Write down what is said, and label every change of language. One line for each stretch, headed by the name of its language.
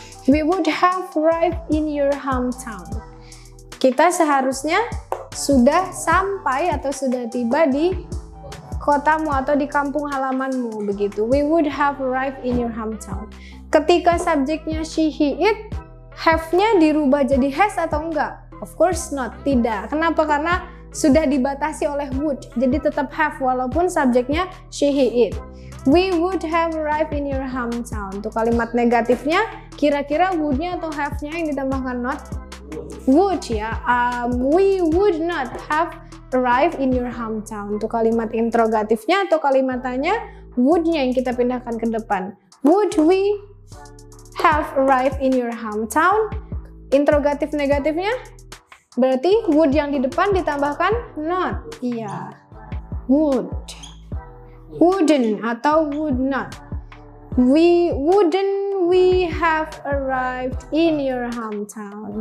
English: We would have arrived in your hometown.
Indonesian: Kita seharusnya sudah sampai atau sudah tiba di kotamu atau di kampung halamanmu begitu.
English: We would have arrived in your hometown.
Indonesian: Ketika subjeknya she, he, it, have-nya dirubah jadi has atau enggak?
English: Of course not,
Indonesian: tidak. Kenapa? Karena sudah dibatasi oleh would, jadi tetap have walaupun subjeknya she, he, it.
English: We would have arrived in your hometown.
Indonesian: Untuk kalimat negatifnya, kira-kira would-nya atau have-nya yang ditambahkan not? Would ya.
English: We would not have arrived in your hometown.
Indonesian: Untuk kalimat interrogatifnya atau kalimat tanya, would-nya yang kita pindahkan ke depan.
English: Would we have arrived in your hometown?
Indonesian: Interrogatif negatifnya berarti would yang di depan ditambahkan not. Iya. Would.
English: Wouldn't atau would not. Wouldn't we have arrived in your hometown?